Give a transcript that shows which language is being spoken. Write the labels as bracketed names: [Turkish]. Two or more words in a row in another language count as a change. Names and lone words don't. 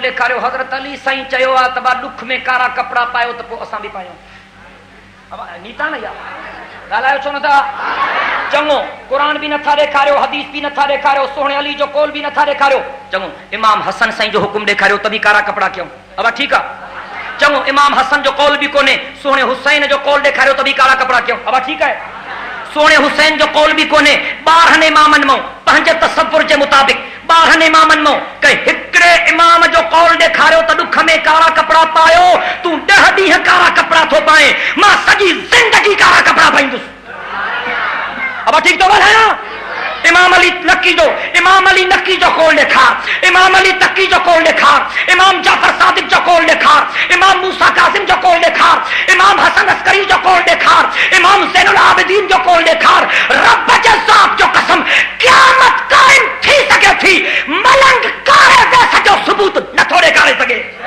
[Sindhi] ॾेखारियो हज़रत अली साईं चयो आहे त दुख में कारा कपड़ा पायो त पोइ असां बि पायूं नीता न यार ॻाल्हायो छो नथा चङो क़ुरान भी नथा ॾेखारियो हदीस भी नथा ॾेखारियो सोने अली जो कौल भी नथा ॾेखारियो चङो इमाम हसन साईं जो हुकुम ॾेखारियो तभी कारा कपड़ा कयूं अब ठीक आहे चङो इमाम हसन जो कौल भी कोन्हे सोने हुसैन जो कौल ॾेखारियो तभी कारा कपड़ा कयूं अब [Hindi] ठीक है [Sindhi] सोने हुसैन जो कौल भी कोन्हे 12 इमामनि मां पंहिंजे तसव्वुर जे मुताबिक़ 12 इमामनि मां के हिकिड़े इमाम जो कौल ॾेखारियो त दुख में कारा कपड़ा पायो तूं 10 ॾींहं कारा कपड़ा थो पाए मां सॼी ज़िंदगी कारा कपड़ा पाईंदुसि अब ठीक तो ॻाल्हायां इमाम अली नकी जो कौल ॾेखार इमाम अली तकी जो कौल ॾेखार इमाम जाफर सादिक जो कौल ॾेखार इमाम मूसा कासिम जो कौल ॾेखार इमाम हसन अस्करी जो कौल ॾेखार इमाम ज़ैनुल आबिदीन जो कौल ॾेखार रब जे ज़ात जो कसम क़यामत क़ाइम थी सघे थी मलंग कारे दे सॼो सबूत नथो ॾेखारे सघे